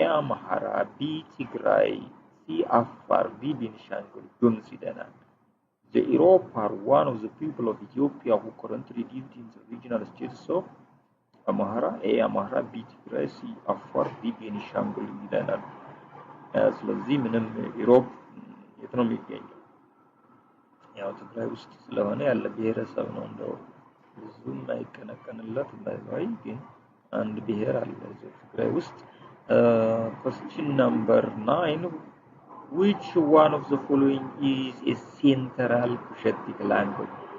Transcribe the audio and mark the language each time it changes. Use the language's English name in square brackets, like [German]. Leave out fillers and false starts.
[English] Amhara, B. Tigray, C. Afar, D. Benishangul Gumuz ይለናል። The Europe are one of the people of Ethiopia who currently live in the regional states of Amhara, Amhara, B Tigray, C Afar, D Benishangul ይለናል። [Amharic] ስለዚህ ምንም ኢሮፕ የት ነው የሚገኘው? ያው ትግራይ ውስጥ ስለሆነ ያለ ብሔረሰብ ነው እንደው ብዙም አይቀነቀንለት ባይባይ ግን አንድ ብሔር አለ ትግራይ ውስጥ። [English] Question number 9. Which one of the following is a central Cushitic language?